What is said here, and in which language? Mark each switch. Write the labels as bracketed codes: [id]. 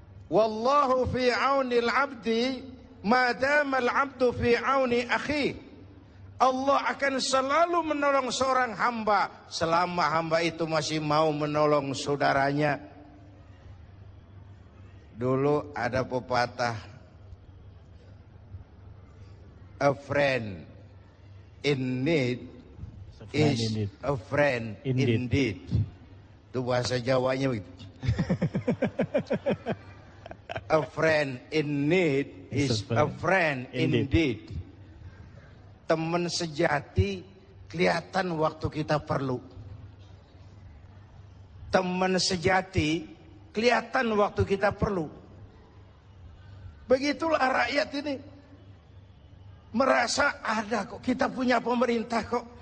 [ar] Wallahu fi aunil abdi ma dama al abdu fi auni akhi. [id] Allah akan selalu menolong seorang hamba selama hamba itu masih mau menolong saudaranya. Dulu ada pepatah, [en] a friend in need is a friend indeed. [id] Itu bahasa Jawanya begitu. [en] A friend in need is a friend indeed. [id] Teman sejati kelihatan waktu kita perlu. Teman sejati kelihatan waktu kita perlu. Begitulah rakyat ini. Merasa ada kok, kita punya pemerintah kok.